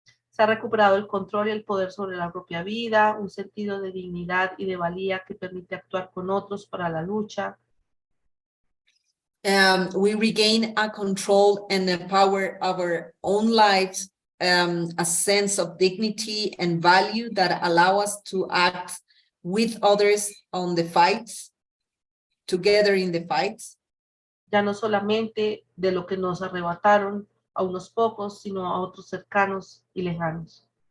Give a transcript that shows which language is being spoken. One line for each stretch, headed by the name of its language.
Spanish: Se ha recuperado el control y el poder sobre la propia vida, un sentido de dignidad y de valía que permite actuar con otros para la lucha.
English: We regain a control and a power of our own lives, a sense of dignity and value that allow us to act with others on the fights, together in the fights.
Spanish: Ya no solamente de lo que nos arrebataron a unos pocos, sino a otros cercanos y lejanos.